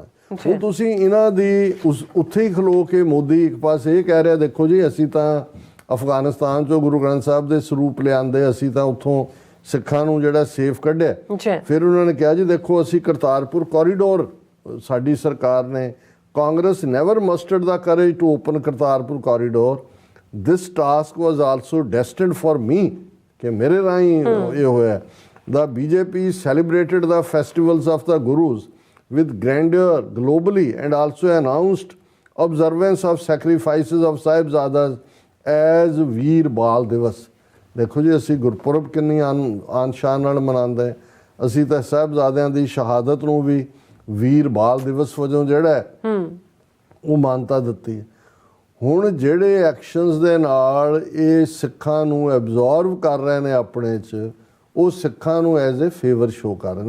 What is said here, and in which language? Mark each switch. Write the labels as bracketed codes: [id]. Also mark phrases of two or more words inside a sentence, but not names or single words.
[pa] ਹੁਣ ਤੁਸੀਂ ਇਹਨਾਂ ਦੀ ਉੱਥੇ ਹੀ ਖਲੋ ਕੇ ਮੋਦੀ ਇੱਕ ਪਾਸੇ ਇਹ ਕਹਿ ਰਿਹਾ ਦੇਖੋ ਜੀ ਅਸੀਂ ਤਾਂ ਅਫਗਾਨਿਸਤਾਨ ਚੋਂ ਗੁਰੂ ਗ੍ਰੰਥ ਸਾਹਿਬ ਦੇ ਸਰੂਪ ਲਿਆਂਦੇ, ਅਸੀਂ ਤਾਂ ਉੱਥੋਂ ਸਿੱਖਾਂ ਨੂੰ ਜਿਹੜਾ ਸੇਫ ਕੱਢਿਆ। ਫਿਰ ਉਹਨਾਂ ਨੇ ਕਿਹਾ ਜੀ ਦੇਖੋ ਅਸੀਂ ਕਰਤਾਰਪੁਰ ਕੋਰੀਡੋਰ ਸਾਡੀ ਸਰਕਾਰ ਨੇ [en] Congress never mustered the courage to open Kartarpur corridor. This task was also destined for me, [pa] ਕਿ ਮੇਰੇ ਰਾਹੀਂ ਇਹ ਹੋਇਆ। [en] The BJP celebrated the festivals of the Gurus with grandeur globally and also announced observance of sacrifices of Sahibzadas as Veer Bal Divas। [pa] ਦੇਖੋ ਜੀ ਅਸੀਂ ਗੁਰਪੁਰਬ ਕਿੰਨੀ ਆਨ ਸ਼ਾਨ ਨਾਲ ਮਨਾਉਂਦੇ, ਅਸੀਂ ਤਾਂ ਸਾਹਿਬਜ਼ਾਦਿਆਂ ਦੀ ਸ਼ਹਾਦਤ ਨੂੰ ਵੀ ਵੀਰ ਬਾਲ ਦਿਵਸ ਵਜੋਂ ਜਿਹੜਾ ਉਹ ਮਾਨਤਾ ਦਿੱਤੀ ਹੈ। ਹੁਣ ਜਿਹੜੇ ਐਕਸ਼ਨਸ ਦੇ ਨਾਲ ਇਹ ਸਿੱਖਾਂ ਨੂੰ ਐਬਜ਼ੋਰਵ ਕਰ ਰਹੇ ਨੇ ਆਪਣੇ 'ਚ, ਉਹ ਸਿੱਖਾਂ ਨੂੰ [en] as a favour [pa] ਸ਼ੋ ਕਰ ਰਹੇ ਨੇ।